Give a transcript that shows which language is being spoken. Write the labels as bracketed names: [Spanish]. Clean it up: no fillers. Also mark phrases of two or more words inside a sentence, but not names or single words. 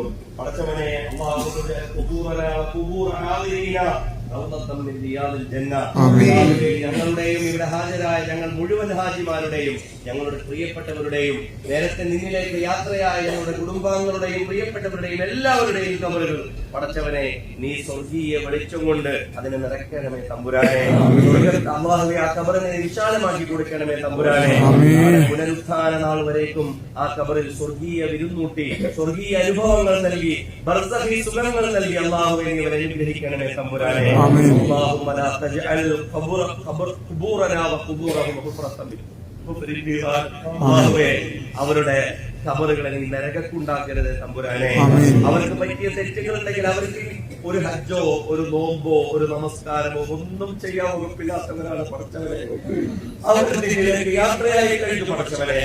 [Malayalam] പടച്ചവനെ, ഞങ്ങളുടെയും ഇവിടെ ഹാജരായ ഞങ്ങൾ മുഴുവൻ ഹാജിമാരുടെയും ഞങ്ങളുടെ പ്രിയപ്പെട്ടവരുടെയും നേരത്തെ നിന്നിലേക്ക് യാത്രയായ ഞങ്ങളുടെ കുടുംബാംഗങ്ങളുടെയും പ്രിയപ്പെട്ടവരുടെയും എല്ലാവരുടെയും ഖബറുകൾ പടച്ചവനെ നീ സ്വർഗീയ വെളിച്ചം കൊണ്ട് അതിനെ നിറയ്ക്കണമേ തമ്പുരാനെ. അല്ലാഹുവേ, ആ ഖബറിനെ വിശാലമാക്കി കൊടുക്കണമേ തമ്പുരാനെ. പുനരുത്ഥാന നാൾ വരേക്കും ആ ഖബറിൽ സ്വർഗീയ വിരുന്നൂട്ടി സ്വർഗീയ അനുഭവങ്ങൾ നൽകി ബർസഖി സുഖങ്ങൾ നൽകി അല്ലാഹുവേ നീ അവരെ അനുഗ്രഹിക്കണമേ തമ്പുരാനെ. [Arabic] اللهم لا تجعل قبورنا وقبورهم حفرة [Malayalam] അവരുടെ ഖബറുകളെ നീ നരകക്കുണ്ടാക്കരുത് തമ്പുരാനെ. അവർക്ക് പറ്റിയ തെറ്റുകളുണ്ടെങ്കിൽ അവർക്ക് ഒരു ഹജ്ജോ ഒരു നോമ്പോ ഒരു നമസ്കാരമോ ഒന്നും ചെയ്യാൻ വകുപ്പില്ലാത്തവരാണ് പടച്ചവനെ. അവർക്ക് യാത്രയായി കഴിഞ്ഞു പടച്ചവനെ.